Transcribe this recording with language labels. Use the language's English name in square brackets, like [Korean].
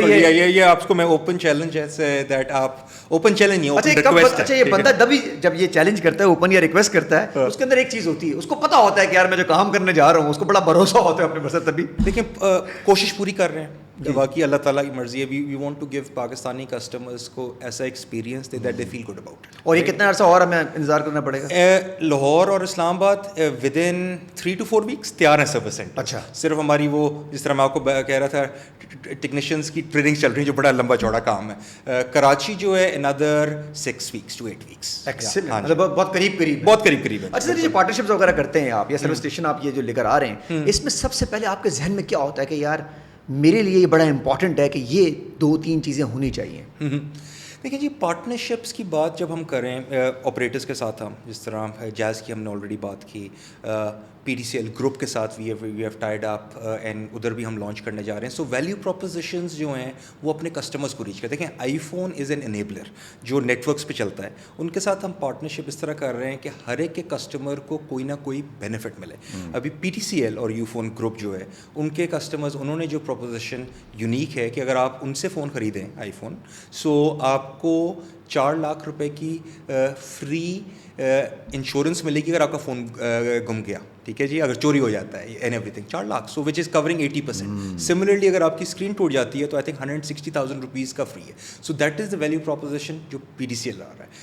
[Urdu] یہ آپ کو میں اوپن چیلنج ہے دیٹ آپ, اوپن چیلنج نہیں, اوپن ریکویسٹ ہے. اچھا یہ بندہ جب یہ چیلنج کرتا ہے اوپن یا ریکویسٹ کرتا ہے, اس کے اندر ایک چیز ہوتی ہے, اس کو پتا ہوتا ہے کہ یار میں جو کام کرنے جا رہا ہوں اس کو بڑا بھروسہ ہوتا ہے اپنے پر. تبھی دیکھیں کوشش پوری کر رہے ہیں, باقی اللہ تعالیٰ کی مرضی ہے. [English] we want to give Pakistani customers [Urdu] کو ایسا experience they [English] That they feel good about it. [Urdu] اور یہ کتنا عرصہ اور ہمیں انتظار کرنا پڑے گا؟ لاہور اور اسلام آباد [English] with in 3 to 4 weeks [Urdu] تیار ہیں سروس سینٹر. اچھا, صرف ہماری وہ جس طرح میں آپ کو کہہ رہا تھا ٹیکنیشینس کی ٹریننگ چل رہی ہے, جو بڑا لمبا چوڑا کام ہے. کراچی جو ہے [English] another 6 weeks to 8 weeks. [Urdu] مطلب بہت قریب ہے. اچھا سر, یہ پارٹنرشپس وغیرہ کرتے ہیں آپ یا سروس اسٹیشن آپ یہ جو لے کر آ رہے ہیں, اس میں سب سے پہلے آپ کے ذہن میں کیا ہوتا ہے کہ یار میرے لیے یہ بڑا امپورٹنٹ ہے کہ یہ 2-3 چیزیں ہونی چاہیے؟ دیکھیں جی, پارٹنرشپس کی بات جب ہم کریں آپریٹرس کے ساتھ, ہم جس طرح جیز کی ہم نے آلریڈی بات کی, P D C L group کے ساتھ [English] we have tied up and [Urdu] ادھر بھی ہم لانچ کرنے جا رہے ہیں. [English] so value propositions [Urdu] جو ہیں وہ اپنے کسٹمرز کو ریچ کریں. دیکھیں [English] I phone is an enabler [Urdu] جو نیٹ ورکس پہ چلتا ہے, ان کے ساتھ ہم پارٹنرشپ اس طرح کر رہے ہیں کہ ہر ایک کے کسٹمر کو کوئی نہ کوئی بینیفٹ ملے. ابھی پی ٹی سی ایل اور یو فون گروپ جو ہے, ان کے کسٹمرز, انہوں نے جو پروپوزیشن یونیک ہے کہ اگر آپ ان سے فون خریدیں آئی فون, سو آپ کو 4 لاکھ روپے کی فری انشورنس ملے گی اگر آپ کا فون گم گیا, ٹھیک ہے جی, اگر چوری ہو جاتا ہے [English] And everything. [Urdu] 4 lakh, [English] So which is covering 80%. [Urdu] Similarly اگر آپ کی اسکرین ٹوٹ جاتی ہے تو [English] I think [Urdu] 160,000 روپیز کا فری ہے. [English] so that is the value proposition [Urdu] جو پی ڈی سی ایل آ رہا ہے.